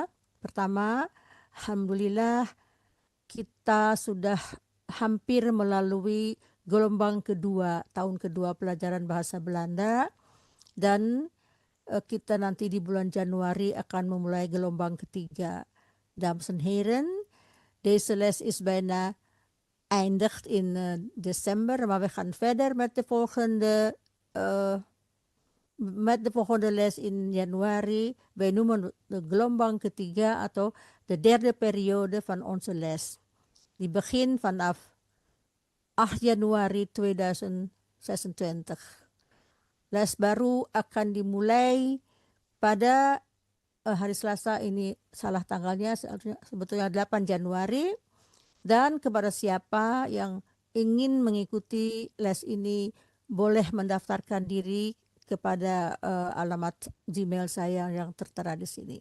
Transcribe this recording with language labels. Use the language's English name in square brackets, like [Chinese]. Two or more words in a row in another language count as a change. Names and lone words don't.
[Indonesian] Pertama, alhamdulillah kita sudah hampir melalui gelombang kedua, tahun kedua pelajaran bahasa Belanda, dan kita nanti di bulan Januari akan memulai gelombang ketiga. [Dutch] Dames en heren, deze les is bijna eindigt in december, maar we gaan verder met de volgende les in januari. Wij noemen de [Indonesian] gelombang ketiga atau [Dutch] de derde periode van onze les. Die begint vanaf 8 Januari 2026. [Indonesian] Les baru akan dimulai pada hari Selasa, ini salah tanggalnya, sebetulnya 8 Januari. Dan kepada siapa yang ingin mengikuti les ini, boleh mendaftarkan diri kepada alamat Gmail saya yang tertera di sini.